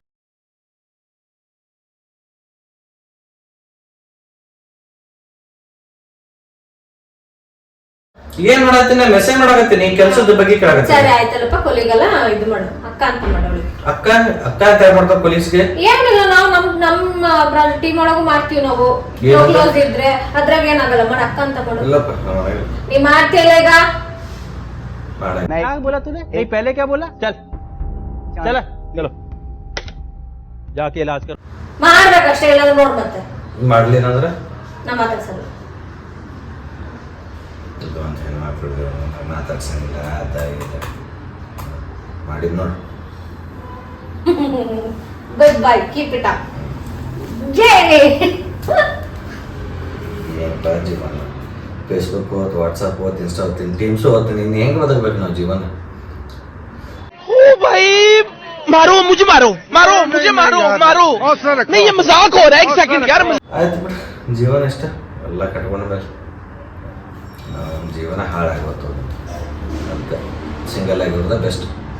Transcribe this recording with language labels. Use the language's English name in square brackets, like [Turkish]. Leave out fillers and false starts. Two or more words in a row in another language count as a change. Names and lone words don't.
[Kannada] ಏನ್ ಮಾಡತ್ತೀನಿ? ಮೆಸೇಜ್ ಮಾಡಕತ್ತೀನಿ, ಕೆಲ್ಸದ ಬಗ್ಗೆ ಕೇಳಕತ್ತೀನಿ. ಸರಿ ಆಯ್ತಲ್ಲಪ್ಪ. ಕೊಲಿಗಲ್ಲ ಇದು ಮಾಡು. ಅಕ್ಕ ಅಂತ ಮಾಡು ಅವಳಿಗೆ. ಅಕ್ಕ ಅಂತ ಯಾರು ಮಾಡ್ತಾರ ಪೊಲೀಸ್ಗೆ? ಏನಿಲ್ಲ, ನಾವು ನಮ್ಮ ಟೀಮ್ ಒಳಗೂ ಮಾಡ್ತೀವಿ. ನಾವು ಕ್ಲೋಸ್ ಇದ್ರೆ ಅದ್ರಾಗ ಏನಾಗಲ್ಲ. ಮಾಡು. ಅಕ್ಕ ಅಂತ ಮಾಡು. ಇಲ್ಲಪ್ಪ ನೀ ಮಾಡ್ತೀಯಲ್ಲ ಈಗ? [Hindi] क्या बोला तूने? नहीं पहले क्या बोला? चल चल चलो जाके इलाज कर. [Kannada] ಮಾಡ್ಬೇಕಷ್ಟೇ. ಇಲ್ಲಾಂದ್ರೆ ನೋಡ್ ಮತ್ತೆ ಮಾಡ್ಲಿನಂದ್ರ ನಾ ಮಾತಾಡ್ಸಲ್ಲ. ಇದು ಅಂತ ಹೆಣ್ಮಕ್ಳು ಮಾತಾಡ್ಸಂಗಿಲ್ಲ ಅದ ಇದೆ ಮಾಡಿದ್ ನೋಡು. [English] Good bye. Keep it up. [Kannada] ಜೈ. ಏನಪ್ಪ ಜೀವನ? ಫೇಸ್ಬುಕ್ ಹೋತ್, ವಾಟ್ಸಪ್ ಹೋತ್, ಇನ್ಸ್ಟಾ ಹೋಗ್ತೀನಿ, ಟೀಮ್ಸ್ ಹೋಗ್ತೀನಿ. ಇನ್ನು ಹೆಂಗ್ ಬದಕ್ಬೇಕು ನಾವು ಜೀವನ? [Hindi] ओ भाई मारो मुझे मारो नहीं ये मजाक हो रहा है. एक सेकंड यार. [Kannada] ಆಯ್ತು ಬಿಡು, ಜೀವನ ಇಷ್ಟ ಎಲ್ಲ ಕಟ್ಕೊಂಡ ಮೇಲೆ ಜೀವನ ಹಾಳಾಗೋದು. ಅದಕ್ಕೆ ಸಿಂಗಲ್ ಆಗಿರೋದ ಬೆಸ್ಟ್.